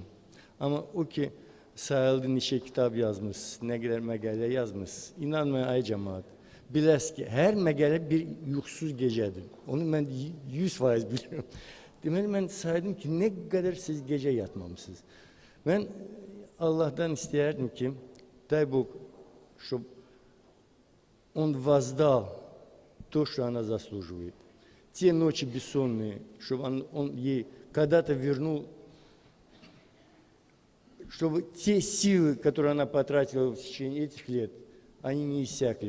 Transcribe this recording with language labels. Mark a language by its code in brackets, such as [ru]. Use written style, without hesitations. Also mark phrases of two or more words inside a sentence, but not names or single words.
[az] Amma o ki, sayıldı neçə kitab yazmış, nə qədər məqalə yazmış, inanmayın ay cəmaat, biləs ki, hər məqalə bir yuxusuz gecədir. Onu mən 100% biliyorum. Deməli, mən saydım ki, nə qədər siz gecə yatmamışsınız. Mən Allah'tan istəyərdim ki, [ru] дай Бог, чтобы Он воздал то, что она заслуживает. Те ночи бессонные, чтобы он ей когда-то вернул, чтобы те силы, которые она потратила в течение этих лет, они не иссякли.